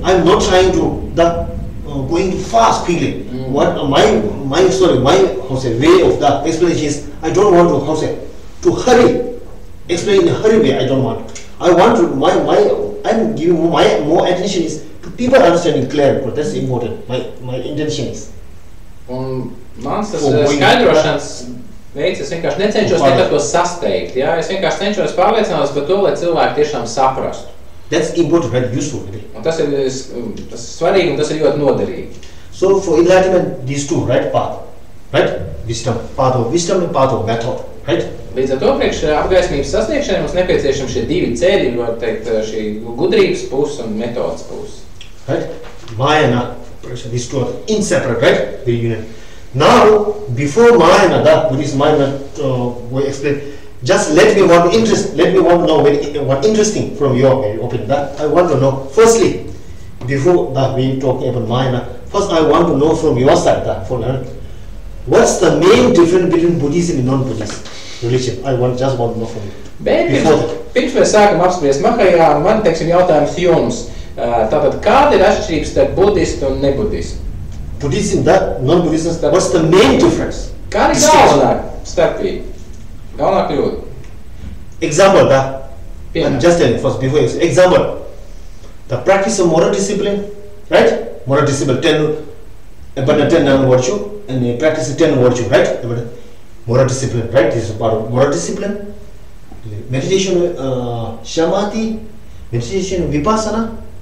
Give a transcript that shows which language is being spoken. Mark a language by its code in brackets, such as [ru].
[en] I'm not trying to going too fast quickly. What my way of the explanation is, I don't want to hurry. Explain in a hurry way. I don't want. I want to I'm giving my more attention is to people understanding clear, but that's important. My intention is. [lv] Un mans tas skaidrošanas veids, es vienkārši necenšos nekad ko sasteigt, jā, es vienkārši cenšos pārliecināties par to, lai cilvēki tiešām saprastu. [en] That's important, very useful. Really. [lv] Un tas ir svarīgi un tas ir ļoti noderīgi. [en] So for enlightenment, these two, right, path, right, wisdom, path of wisdom and path of method, right? [lv] Līdz ar to priekš apgaismības sasniegšanai mums nepieciešami šie divi ceļi, var teikt, šī gudrības puse un metodas puse. [en] Right? Mayana, these two are inseparable, right? Very union. Now, before Mayana, that Buddhist Mayana we explain. Just let me want to know what interesting from your opinion. That I want to know. Firstly, before that we talking about Mayana, first I want to know from your side that what's the main difference between Buddhism and non-Buddhism religion? Just want to know from you. [lv] Bet pirms mēs sākam apspriest Mahajā, man teiksim jautājums jums. Tātad, kāda ir atšķirības starp budhistu un nebudhismu? [en] Buddhism, that non-Buddhism, what's the main difference? [lv] Kāda ir galvenā starpība? Galvenā kļūda? [en] Example, I'm just telling first before you say. Example, the practice of moral discipline, right? Moral discipline, 10 virtue, and the practice of 10 virtue, right? Moral discipline, right? This is part of moral discipline. Meditation, samadhi, meditation, vipassana.